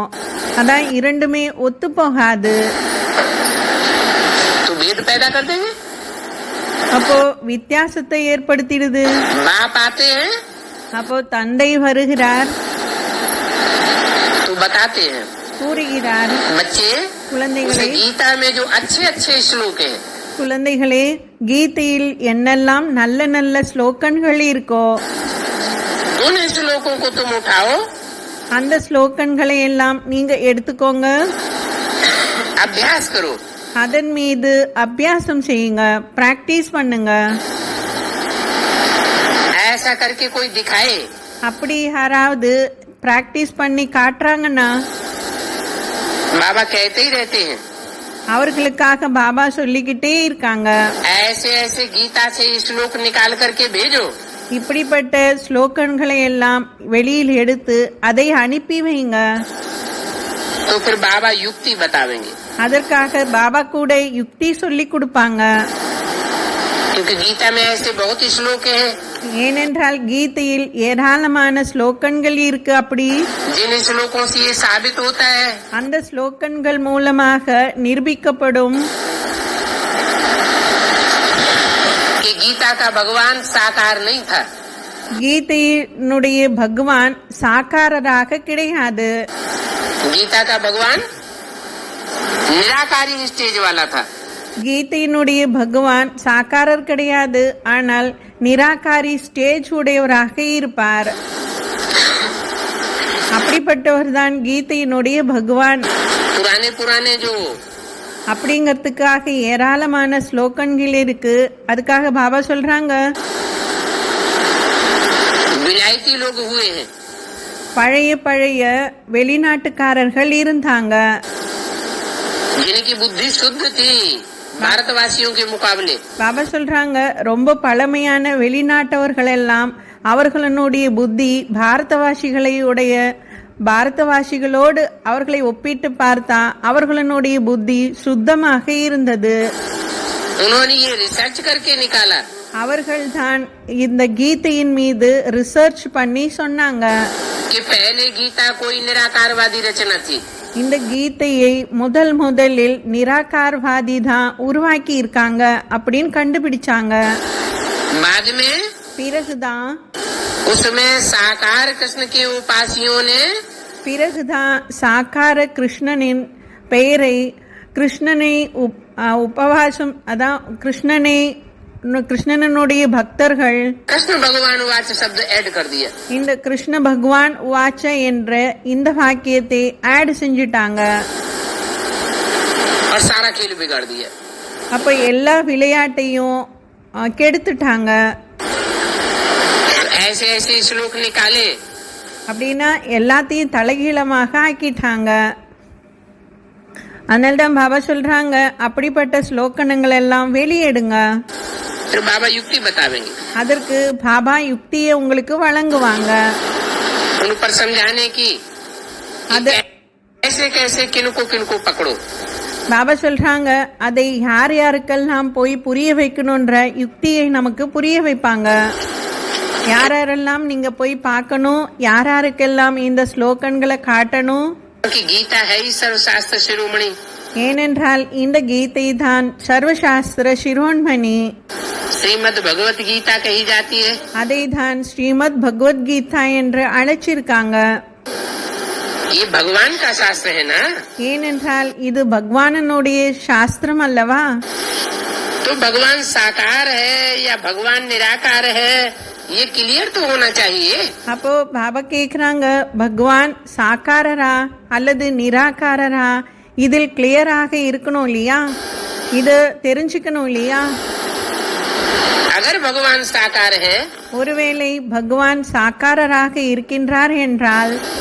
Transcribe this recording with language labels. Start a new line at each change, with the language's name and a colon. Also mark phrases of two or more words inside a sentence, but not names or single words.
Tamil: அதான் இரண்டுமே ஒத்து போகாது.
Hindi: तो भेद पैदा कर देंगे.
Tamil: அப்போ வித்தியாசத்தை ஏற்படுத்திடுது.
Hindi: बाप आते हैं
Tamil: அப்போ தந்தை வருகிறார்,
Hindi: तो बताते हैं.
Tamil: கூறுகிறார்,
Hindi: बच्चे,
Tamil: குழந்தைகளே
Hindi: गीता में जो अच्छे अच्छे श्लोक हैं,
Tamil: குழந்தைகளே, கீதையில் என்னெல்லாம் நல்ல நல்ல ஸ்லோகன்கள் இருக்கோ
Hindi: उन श्लोकों को तुम उठाओ,
Tamil: அந்த ஸ்லோகன்களை எல்லாம் நீங்க எடுத்துக்கோங்க,
Hindi: अभ्यास करो.
Tamil: அதன் மீது அபியாசம் செய்யுங்க, பிராக்டிஸ் பண்ணுங்க.
Hindi: ऐसा करके कोई दिखाए,
Tamil: அப்படி யாராவது பிராக்டிஸ் பண்ணி காட்டுறாங்கன்னா
Hindi: बाबा कहते ही रहते हैं,
Tamil: அவர்களுக்காக பாபா சொல்லிக்கிட்டே இருக்காங்க,
Hindi: ऐसे ऐसे गीता से श्लोक निकाल करके भेजो.
Tamil: இப்படிப்பட்ட ஸ்லோகன்களை எல்லாம் வெளியில் எடுத்து அதை அனுப்பி வைங்க.
Hindi: तो फिर बाबा युक्ति बतावेंगे,
Tamil: அதற்காக பாபா கூட யுக்தி சொல்லி கொடுப்பாங்க.
Hindi: क्योंकि गीता में ऐसे बहुत श्लोक हैं
Tamil: ஏனென்றால் கீதையில் ஏராளமான ஸ்லோகன்கள் இருக்கு. அப்படி
Hindi: जिन श्लोकों से ये साबित होता है
Tamil: அந்த ஸ்லோகன்கள் மூலமாக நிரூபிக்கப்படும்
Hindi: कि गीता का भगवान साकार नहीं था.
Tamil: கீதையினுடைய பகவான் சாக்காரராக கிடையாது.
Hindi: गीता का भगवान निराकारी स्टेज वाला था.
Tamil: கீதையினுடைய பகவான் சாக்காரர் கிடையாது, ஆனால் நிராகாரி ஸ்டேஜ் உடையவராக இருப்பார். அப்படிப்பட்டவர் தான் கீதையினுடைய பகவான்.
Hindi: पुराने पुराने जो
Tamil: அப்படிங்கறதுக்காக ஏராளமான ஸ்லோகன்கள் இருக்கு. அதுக்காக பாபா சொல்றாங்க,
Hindi: विलायती लोग हुए हैं,
Tamil: பழைய பழைய வெளிநாட்டுக்காரர்கள் இருந்தாங்க,
Hindi: जिनकी बुद्धि शुद्ध थी भारतवासियों के मुकाबले.
Tamil: பாபா சொல்றாங்க, ரொம்ப பழமையான வெளிநாட்டவர்கள் எல்லாம் அவர்களுடைய புத்தி பாரதவாசிகளோடு அவர்களை ஒப்பிட்டு பார்த்தா அவர்களுடைய புத்தி சுத்தமாக இருந்தது.
Hindi: उन्होंने ये रिसर्च करके निकाला
Tamil: அவர்கள் தான் இந்த கீதையின் மீது ரிசர்ச் பண்ணி சொன்னாங்க,
Hindi: कि पहले गीता कोई निराकारवादी रचना थी.
Tamil: இந்த கீதையை முதலில் நிராகாரவாதி தான் உருவாக்கி இருக்காங்க அப்படின்னு கண்டுபிடிச்சாங்க.
Hindi: बाद में
Tamil: பிறகுதான்
Hindi: उसमें साकार कृष्ण के उपासियों ने
Tamil: சாக்கார கிருஷ்ணனின் பெயரை கிருஷ்ணனை உபவாசம், அதான் கிருஷ்ணனுடைய பக்தர்கள்
Hindi: कृष्ण भगवान वाच शब्द ऐड कर दिया.
Tamil: இந்த கிருஷ்ண பகவான் வாச்ச என்ற இந்த வாக்கியத்தை ஆட் செஞ்சிட்டாங்க.
Hindi: और सारा खेल बिगाड़ दिया.
Tamil: அப்ப எல்லா விளையாட்டையும் கெடுத்துட்டாங்க.
Hindi: ऐसे ऐसे श्लोक निकाले,
Tamil: அப்படின்னா எல்லாத்தையும் தலைகீழமாக ஆக்கிட்டாங்க. அதனால்தான் பாபா சொல்றாங்க, அப்படிப்பட்ட ஸ்லோகனங்கள் எல்லாம் வெளியேடுங்க.
Hindi: फिर बाबा युक्ति बतावेंगे,
Tamil: அதற்கு பாபா யுக்தியை உங்களுக்கு வழங்குவாங்க.
Hindi: उन पर समझाने की
Tamil: அது
Hindi: कैसे कैसे किनको किनको पकड़ो.
Tamil: பாபா சொல்றாங்க, அதை யார் யாருக்கெல்லாம் போய் புரிய வைக்கணும்ன்ற யுக்தியை நமக்கு புரிய வைப்பாங்க. யாரெல்லாம் நீங்க போய் பார்க்கணும், யாருக்கெல்லாம் இந்த ஸ்லோகன்களை காட்டணும்.
Hindi: कि गीता है ही सर्वशास्त्र शिरोमणि.
Tamil: ஏனென்றால் இந்த கீதை தான் சர்வசாஸ்திர சிரோன்மணி.
Hindi: श्रीमद् भगवत गीता कही जाती है।
Tamil: அதை தான் ஸ்ரீமத் பகவத்கீதா என்று அழைச்சிருக்காங்க.
Hindi: ये भगवान का शास्त्र है ना,
Tamil: ஏனென்றால் இது பகவானனுடைய சாஸ்திரம் அல்லவா?
Hindi: तो भगवान साकार है या भगवान निराकार है, ये क्लियर तो होना चाहिए।
Tamil: அப்போ பாபா கேக்குறாங்க, பகவான் சாக்காரரா அல்லது நிராகாரரா, இதில் கிளியராக இருக்கணும் இல்லையா? இது தெரிஞ்சுக்கணும் இல்லையா?
Hindi: अगर भगवान साकार है,
Tamil: ஒருவேளை பகவான் சாக்காரராக இருக்கின்றார் என்றால்,